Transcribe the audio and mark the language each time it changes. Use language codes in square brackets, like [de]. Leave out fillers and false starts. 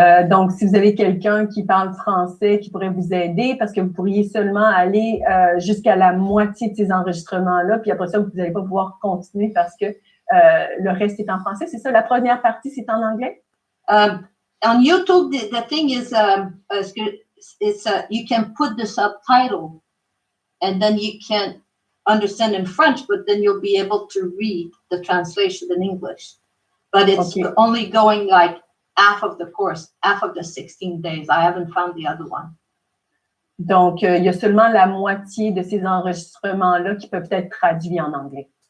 [fr] Donc, si vous avez quelqu'un qui parle français qui pourrait vous aider, parce que vous pourriez seulement aller jusqu'à la moitié de ces enregistrements-là, puis après ça, vous n'allez pas pouvoir continuer parce que le reste est en français. C'est ça, la première partie, c'est en anglais? [en] On YouTube, the thing is, you can put the subtitle and then you can understand in French, but then you'll be able to read the translation in English. But it's only going like half of the course, half of the 16 days. I haven't found the other one. [fr] Donc, il y a seulement la moitié de ces enregistrements-là qui peuvent être traduits en anglais.